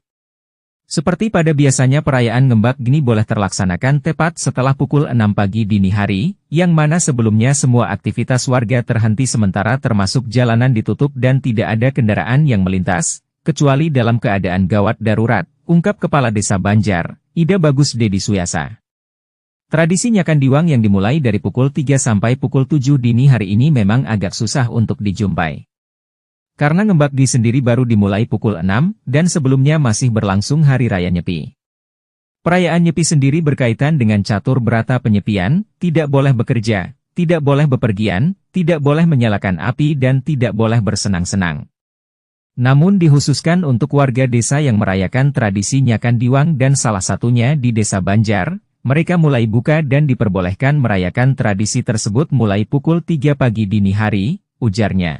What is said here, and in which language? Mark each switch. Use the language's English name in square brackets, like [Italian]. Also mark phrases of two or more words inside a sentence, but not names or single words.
[Indonesian] Seperti pada biasanya perayaan Ngembak Gni boleh terlaksanakan tepat setelah pukul 6 pagi dini hari, yang mana sebelumnya semua aktivitas warga terhenti sementara termasuk jalanan ditutup dan tidak ada kendaraan yang melintas, kecuali dalam keadaan gawat darurat, ungkap Kepala Desa Banjar, Ida Bagus Dedi Suyasa. Tradisi Nyakan Diwang yang dimulai dari pukul 3 sampai pukul 7 dini hari ini memang agak susah untuk dijumpai. Karena Ngembak Gni sendiri baru dimulai pukul 6, dan sebelumnya masih berlangsung Hari Raya Nyepi. Perayaan Nyepi sendiri berkaitan dengan catur berata penyepian, tidak boleh bekerja, tidak boleh bepergian, tidak boleh menyalakan api dan tidak boleh bersenang-senang. Namun dikhususkan untuk warga desa yang merayakan tradisi Nyakan Diwang dan salah satunya di Desa Banjar, mereka mulai buka dan diperbolehkan merayakan tradisi tersebut mulai pukul 3 pagi dini hari, ujarnya.